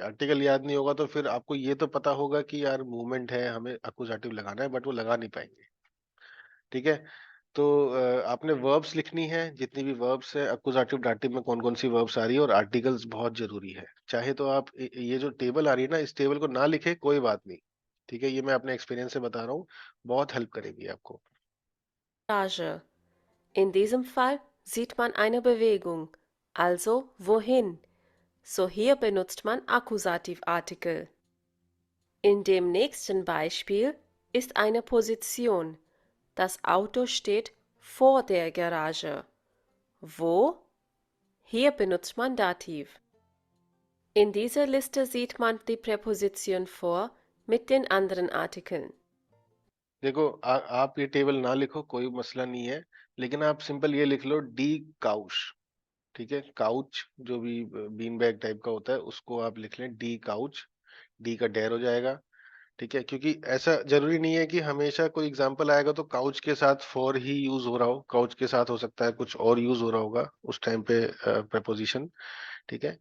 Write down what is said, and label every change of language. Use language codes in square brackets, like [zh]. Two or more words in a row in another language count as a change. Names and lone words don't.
[hi] आर्टिकल याद नहीं होगा तो फिर आपको ये तो पता होगा कि यार मूवमेंट है, हमें अकुजाटिव लगाना है, बट वो लगा नहीं पाएंगे, ठीक है। तो आपने वर्ब्स लिखनी है, जितनी भी वर्ब्स है [de] Akkusativ Dativ [hi] में कौन कौन सी वर्ब्स आ रही है, और आर्टिकल्स बहुत जरूरी है। चाहे तो आप ये जो टेबल आ रही है ना, इस टेबल को ना लिखे कोई बात नहीं, ठीक है, ये मैं अपने एक्सपीरियंस से बता रहा हूँ, बहुत हेल्प करेगी आपको। [de] Garage. In diesem Fall sieht man eine Bewegung, also wohin. So hier benutzt man Akkusativartikel. In dem nächsten Beispiel ist eine Position. Das Auto steht vor der Garage. Wo? Hier benutzt man Dativ. In dieser Liste sieht man die Präposition vor mit den anderen Artikeln. [hi] देखो आप ये टेबल ना लिखो कोई मसला नहीं है, लेकिन आप सिंपल ये लिख लो, [de] die Couch, [hi] ठीक है। काउच जो भी बीन बैग टाइप का होता है उसको आप लिख लें [de] die Couch, [hi] डी का डेर हो जाएगा, ठीक है। क्योंकि ऐसा जरूरी नहीं है कि हमेशा कोई एग्जांपल आएगा तो काउच के साथ फॉर ही यूज हो रहा हो, काउच के साथ हो सकता है कुछ और यूज हो रहा होगा उस टाइम पे प्रपोजिशन, ठीक है।